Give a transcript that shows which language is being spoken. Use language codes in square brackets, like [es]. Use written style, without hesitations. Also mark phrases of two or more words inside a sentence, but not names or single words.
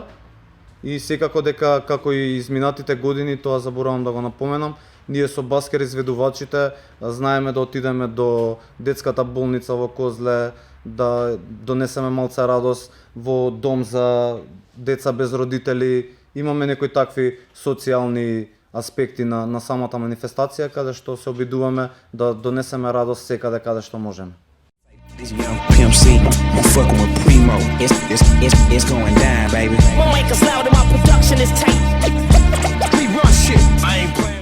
[mk] И секако дека, како и изминатите години, тоа заборавам да го напоменам, ние со Баскер изведувачите знаеме да отидеме до детската болница во Козле, да донесеме малце радост во дом за деца без родители. Имаме некои такви социјални аспекти на самата манифестација, каде што се обидуваме да донесеме радост секаде каде што можеме. [en] Young Pimp C, I'm fucking with Primo. It's going down, baby. Won't make us loud and my production is tight. We run shit. I ain't